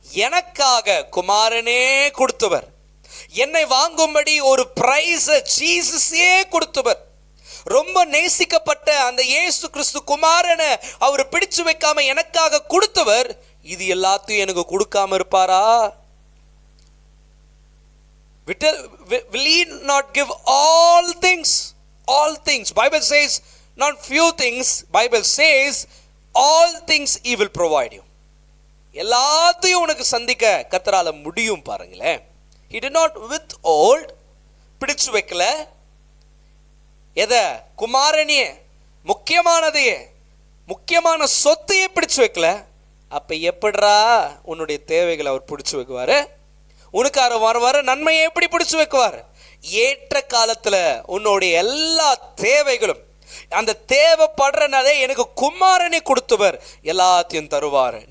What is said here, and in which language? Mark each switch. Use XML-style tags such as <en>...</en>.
<ta>எனக்காக குமாரனே கொடுத்தவர், என்னை வாங்கும்படி ஒரு பிரைஸ் ஜீசஸே கொடுத்தவர், ரொம்ப நேசிக்கப்பட்ட அந்த இயேசு கிறிஸ்து குமாரனை அவர் பிடிச்சு வைக்காம எனக்காக கொடுத்தவர், இது எல்லாத்தையும் எனக்கு கொடுக்காம இருப்பாரா?</ta> <en>Will he not give all things? All things. Bible says not few things. Bible says all things he will provide you.</en> <ta>எல்லாத்தையும் உனக்கு சந்திக்க கர்த்தரால முடியும். பாருங்களேன்,</ta> <en>he did not withhold,</en> <ta>பிடிச்சு வைக்கல. எதை? குமாரனையே, முக்கியமானதையே, முக்கியமான சொத்தையே பிடிச்சு வைக்கல. அப்ப எப்படிரா உன்னுடைய தேவைகளை அவர் பிடிச்சு வைக்குவாரு? உனக்கு வர நன்மையை எப்படி பிடிச்சு வைக்குவார்? ஏற்ற காலத்துல உன்னுடைய எல்லா தேவைகளும், அந்த தேவைப்படுறனாலே எனக்கு குமாரனை கொடுத்தவர் எல்லாத்தையும் தருவார்.</ta>